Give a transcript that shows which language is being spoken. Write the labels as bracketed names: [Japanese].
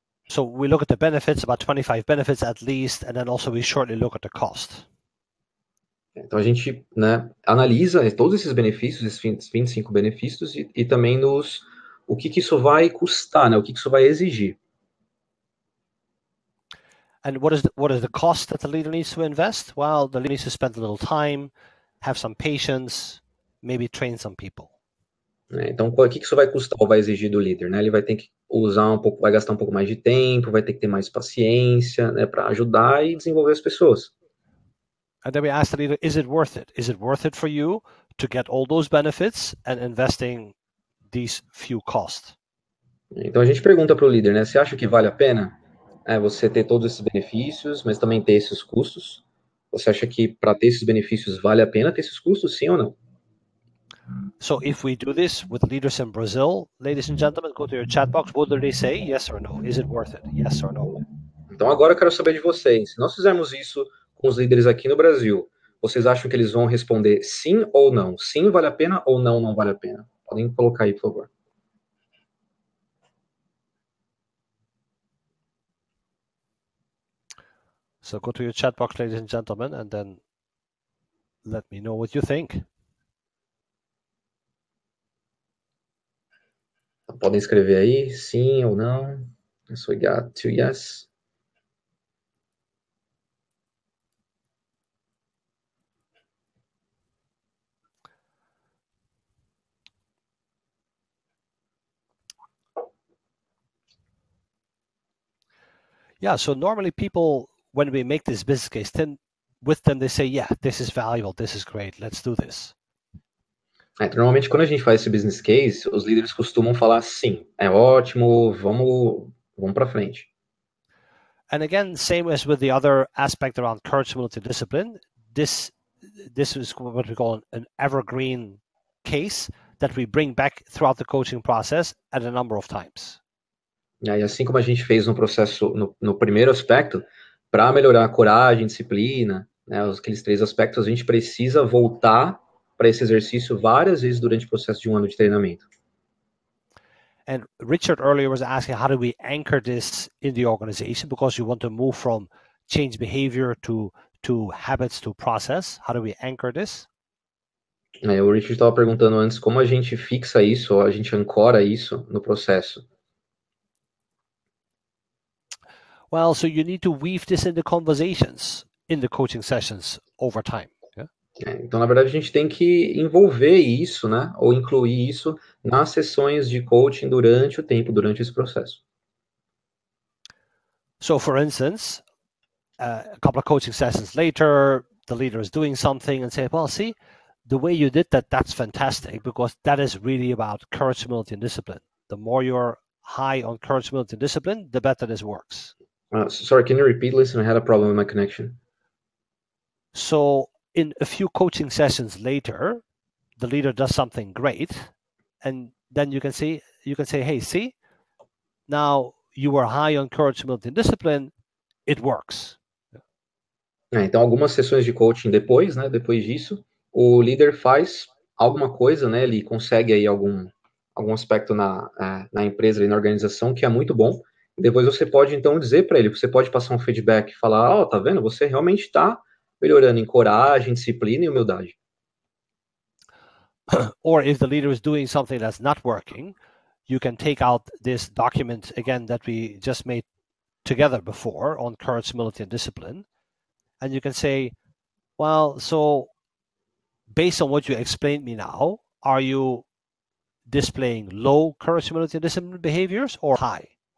[English] So we look at the benefits, about 25 benefits at least, and then also we shortly look at the cost. [Portuguese] Então a gente, né, analisa todos esses benefícios, esses 25 benefícios, e também o que isso vai custar, né, o que isso vai exigir. [English] And what is the cost that the leader needs to invest? Well, the leader needs to spend a little time, have some patience, maybe train some people. [Portuguese] Então, o que isso vai custar ou vai exigir do líder, né? Ele vai ter que vai gastar um pouco mais de tempo, vai ter que ter mais paciência, né, para ajudar e desenvolver as pessoas. [English] And then we ask the leader, is it worth it? Is it worth it for you to get all those benefits and investing these few costs? [Portuguese] Então a gente pergunta para o líder, né? Você acha que vale a pena você ter todos esses benefícios, mas também ter esses custos? Você acha que para ter esses benefícios vale a pena ter esses custos, sim ou não? [English] So if we do this with leaders in Brazil, ladies and gentlemen, go to your chat box. What do they say? Yes or no? Is it worth it? Yes or no? [Portuguese] Então agora eu quero saber de vocês. Se nós fizermos isso com os líderes aqui no Brasil, vocês acham que eles vão responder sim ou não? Sim vale a pena ou não, não vale a pena? Podem colocar aí, por favor. [English] So go to your chat box, ladies and gentlemen, and then let me know what you think. [Portuguese] Podem escrever aí, sim ou não. [English] So we got 2 yes. Yeah, so normally people, when we make this business case, then with them they say, yeah, this is valuable, this is great, let's do this. [Portuguese] Normalmente, quando a gente faz esse business case, os líderes costumam falar sim, é ótimo, vamos para frente. [English] And again, same as with the other aspect around courage, humility, discipline, this is what we call an evergreen case that we bring back throughout the coaching process at a number of times. [Portuguese] E aí, assim como a gente fez no processo, no primeiro aspecto, para melhorar a coragem, disciplina, né, aqueles 3 aspectos, a gente precisa voltar para esse exercício várias vezes durante o processo de um ano de treinamento. [English] And Richard earlier was asking, how do we anchor this in the organization? Because you want to move from change behavior to habits to process. How do we anchor this? [Portuguese] O Richard estava perguntando antes como a gente fixa isso, ou a gente ancora isso no processo. [English] Well, so you need to weave this in the conversations in the coaching sessions over time. [Portuguese] Então, na verdade, a gente tem que envolver isso, né, ou incluir isso nas sessões de coaching durante o tempo, durante esse processo. [English] So, for instance, a couple of coaching sessions later, the leader is doing something and say, well, see, the way you did that, that's fantastic, because that is really about courage, humility, and discipline. The more you're high on courage, humility, and discipline, the better this works. Sorry, can you repeat? Listen, I had a problem with my connection. So in a few coaching sessions later, the leader does something great, and then you can say, hey, see, now you were high on courage, humility, and discipline, it works. [Portuguese] Então, algumas sessões de coaching depois, né, depois disso, o líder faz alguma coisa, né, ele consegue aí algum aspecto na empresa, ali, na organização, que é muito bom. Depois você pode, então, dizer para ele, você pode passar um feedback, falar, ó, tá vendo, você realmente está melhorando em coragem, disciplina e humildade. [English] Or if the leader is doing something that's not working, you can take out this document again that we just made together before on courage, humility, and discipline, and you can say, well, so based on what you explained me now, are you displaying low courage, humility, and discipline behaviors or high?